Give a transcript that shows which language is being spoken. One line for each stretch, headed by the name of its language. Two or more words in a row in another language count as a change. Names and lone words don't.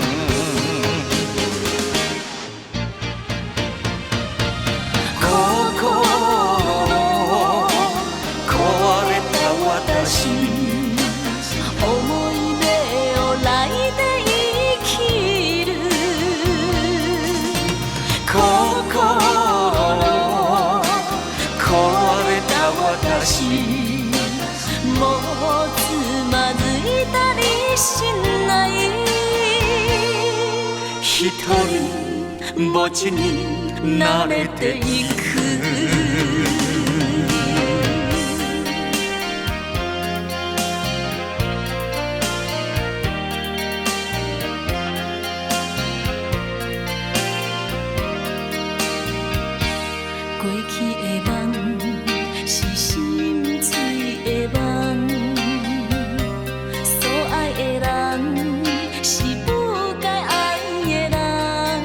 Japanese: 思い出を抱いて生きる心壊れた私もうつまずいたりしない一人ぼっちに慣れていく
Chinese: 过去的梦是心碎的梦，所爱的人是不该爱的人。